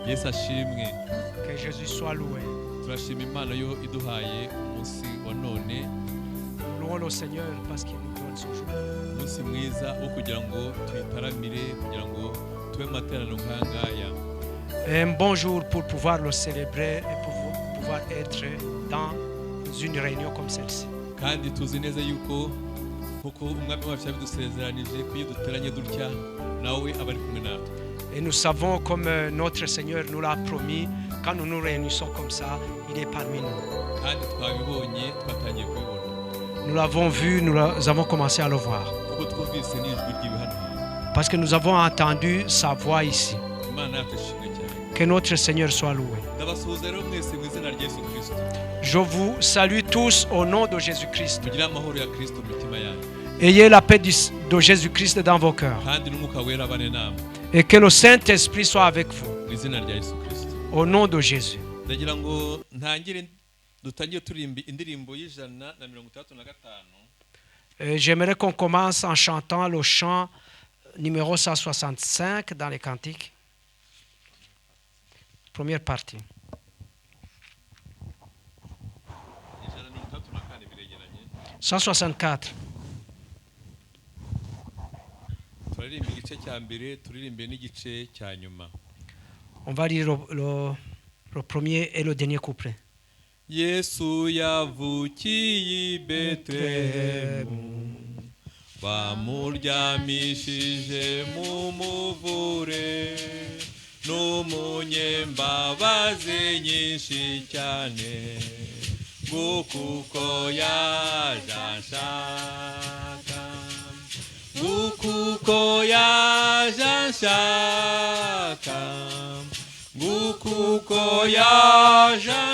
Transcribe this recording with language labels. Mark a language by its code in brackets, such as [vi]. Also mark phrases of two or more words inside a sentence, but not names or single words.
[rw] ashimwe. [fr] Que Jésus soit loué. [rw] Turashima Imana yo iduhaye umunsi wa none. [fr] Louons le Seigneur parce qu'il nous donne son jour. [rw] Umunsi mwiza wo kugira ngo twitaramire, kugira ngo tube mu materaniro nk'angaya. [fr] Un bon jour pour pouvoir le célébrer et pour pouvoir être dans une réunion comme celle-ci. [rw] Kandi tuzi neza yuko kuko umwami wacu yabidusezeranije ko iyo duteranye dutya nawe aba ari kumwe natwe. [fr] Et nous savons, comme notre Seigneur nous l'a promis, quand nous nous réunissons comme ça, il est parmi nous. [rw] Kandi twabibonye twatangiye kubibona. [fr] Nous l'avons vu, nous avons commencé à le voir. [rw] Kuko twumvise n'ijwi ry'ibihano. [fr] Parce que nous avons entendu sa voix ici. [rw] Imana yacu ishimwe cyane. [fr] Que notre Seigneur soit loué. [rw] Ndabasuhuza rero mwese mu izina rya Yesu Kristo. [fr] Je vous salue tous au nom de Jésus-Christ. [rw] Mugire amahoro ya Kristo mu mitima yanyu. [fr] Ayez la paix de Jésus-Christ dans vos cœurs. [rw] Kandi n'umwuka wera abane namwe. [fr] Et que le Saint-Esprit soit avec vous. [rw] Mu izina rya Yesu Kristo. [fr] Au nom de Jésus. [rw] Ndagira ngo dutangire turimba indirimbo y'ijana na 65. [fr] J'aimerais qu'on commence en chantant le chant numéro 165 dans les cantiques. Première partie. 164. [rw] Turirimba igice cya mbere, turirimbe n'igice cya nyuma. [fr] On va lire le premier et le dernier couplet. [rw] Yesu yavukiye i Betelehemu, bamuryamishije mu muvure, n'umunyembabazi nyinshi cyane, ngukuko yaje anshaka, ngukuko yaje anshaka, ngukuko yaje